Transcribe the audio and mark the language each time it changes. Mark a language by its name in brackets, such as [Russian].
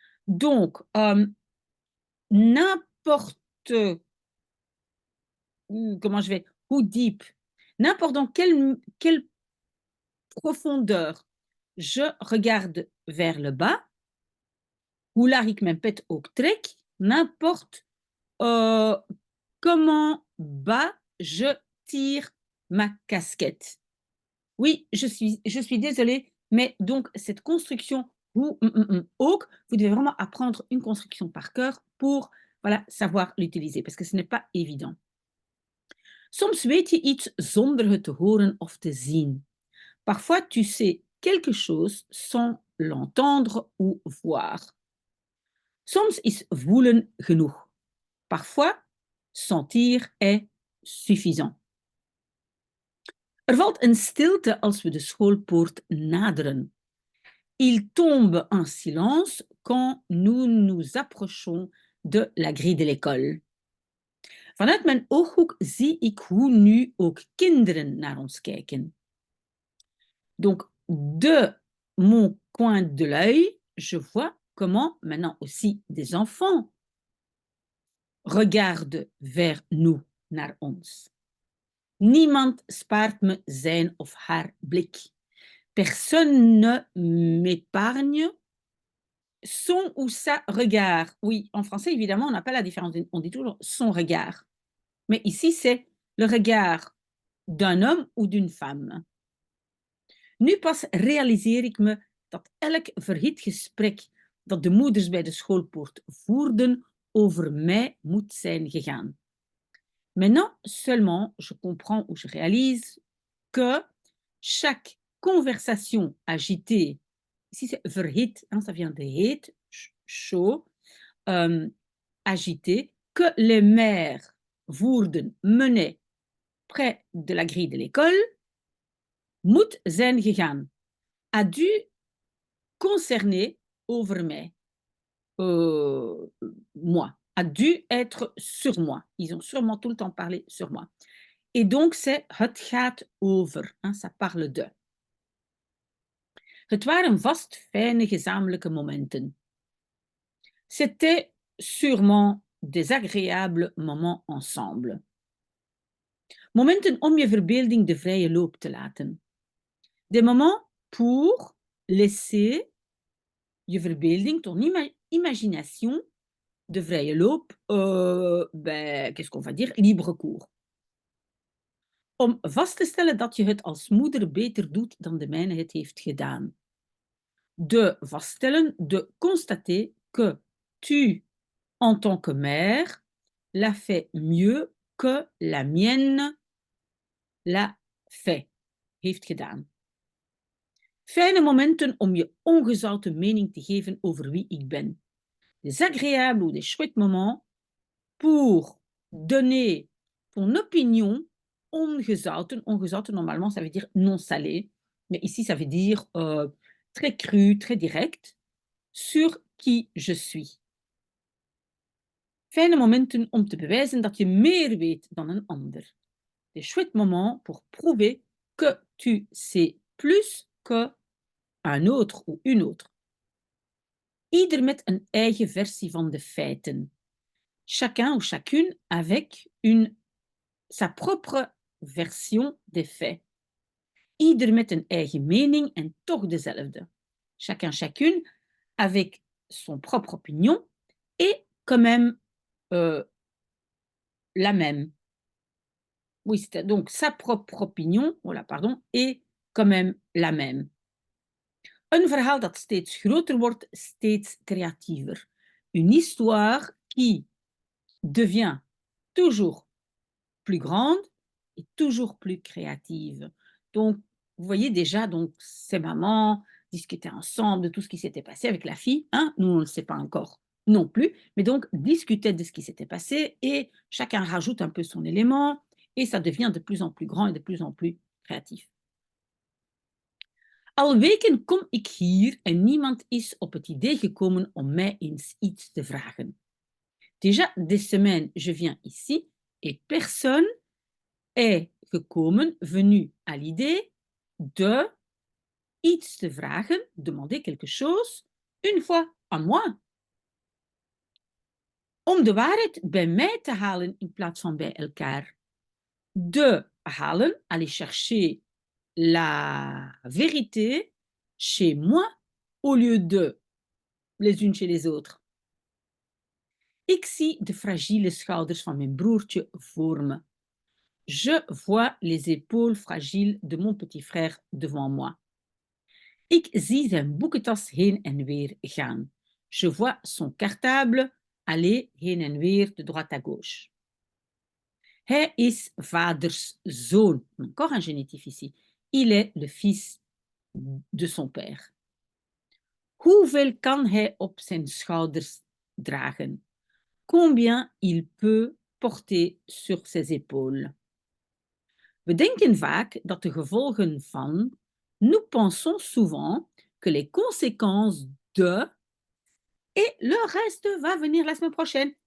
[French] Donc, n'importe, comment je vais, [Dutch] hoe deep, [French] n'importe dans quelle profondeur je regarde vers le bas, [Dutch] hoe laag ik mijn pet ook trek, [French] n'importe comment bas je tire ma casquette. Oui, je suis désolée, mais donc cette construction ou ook, vous devez vraiment apprendre une construction par cœur pour voilà, savoir l'utiliser, parce que ce n'est pas évident. [Dutch] Soms weet je iets zonder het te horen of te zien. [French] Parfois, tu sais quelque chose sans l'entendre ou voir. [Dutch] Soms is voelen genoeg. [French] Parfois, sentir est suffisant. [Dutch] Er valt een stilte als we de schoolpoort naderen. [French] Il tombe un silence quand nous nous approchons de la grille de l'école. [Dutch] Vanuit mijn ooghoek zie ik hoe nu ook kinderen naar ons kijken. [French] Donc, de mon coin de l'œil, je vois comment maintenant aussi des enfants regardent vers nous, [Dutch] naar ons. Niemand spaart me zijn of haar blik. [French] Personne ne m'épargne son ou sa regard. Oui, en français, évidemment, on n'a pas la différence. On dit toujours son regard. Mais ici, c'est le regard d'un homme ou d'une femme. [Dutch] Nu pas realiseer ik me dat elk verhit gesprek dat de moeders bij de schoolpoort voerden over mij moet zijn gegaan. [French] Maintenant, seulement, je comprends ou je réalise que chaque conversation agitée, ici c'est verhit, hein, ça vient de heet, chaud, agité, que les mères voerden, menaient près de la grille de l'école, [Dutch] moet zijn gegaan, [French] a dû concerner [Dutch] over mij, [French] moi, a dû être sur moi. Ils ont sûrement tout le temps parlé sur moi. Et donc, c'est [Dutch] het gaat over, [French] hein, ça parle de. [Dutch] Het waren vast fijne gezamenlijke momenten. [French] C'était sûrement des agréables moments ensemble. [Dutch] Momenten om je verbeelding de vrije loop te laten. [French] Des moments pour laisser [Dutch] je verbeelding, [French] ton imagination, [Dutch] de vrije loop, [French] qu'est-ce qu'on va dire, libre cours. [Dutch] Om vast te stellen dat je het als moeder beter doet dan de mijne het heeft gedaan. De vaststellen, [French] de constater que tu, en tant que mère, l'as fait mieux que la mienne l'a fait, [Dutch] heeft gedaan. Fijne momenten om je ongezouten mening te geven over wie ik ben. [French] Des agréables ou des chouettes moments pour donner ton opinion ongezouten. Ongezouten, normalement, ça veut dire non salé. Mais ici, ça veut dire très cru, très direct, sur qui je suis. [Dutch] Fijne momenten om te bewijzen dat je meer weet dan een ander. [French] Des chouettes moments pour prouver que tu sais plus que un autre ou une autre. [Dutch] Ieder met een eigen versie van de feiten. [French] Chacun ou chacune avec sa propre version des faits. [Dutch] Ieder met een eigen mening en toch dezelfde. [French] Chacun, chacune avec son propre opinion et quand même la même. Oui, c'est donc sa propre opinion, voilà, pardon, et quand même la même. [Dutch] Een verhaal dat steeds groter wordt, steeds creatiever. [French] Une histoire qui devient toujours plus grande et toujours plus créative. Donc, vous voyez déjà, donc, ces mamans discutaient ensemble de tout ce qui s'était passé avec la fille. Hein? Nous, on ne le sait pas encore non plus, mais donc discutaient de ce qui s'était passé et chacun rajoute un peu son élément et ça devient de plus en plus grand et de plus en plus créatif. [Dutch] Al weken kom ik hier en niemand is op het idee gekomen om mij eens iets te vragen. [French] Déjà des semaines, je viens ici et personne est gekomen, venu à l'idée de [Dutch] iets te vragen, [French] demander quelque chose, une fois à moi. [Dutch] Om de waarheid bij mij te halen in plaats van bij elkaar. De halen, [French] aller chercher la vérité chez moi au lieu de les unes chez les autres. [Dutch] Ik zie de fragiele schouders van mijn broertje voor me. [French] Je vois les épaules fragiles de mon petit frère devant moi. [Dutch] Ik zie zijn boekentas heen en weer gaan. [French] Je vois son cartable aller [Dutch] heen en weer [French] de droite à gauche. [Dutch] Hij is vaders zoon. [French] Encore un génitif ici. Il est le fils de son père. [Dutch] Hoeveel kan hij op zijn schouders dragen? [French] Combien il peut porter sur ses épaules? [Dutch] We denken vaak dat de gevolgen van, [French] nous pensons souvent que les conséquences de, et le reste va venir la semaine prochaine.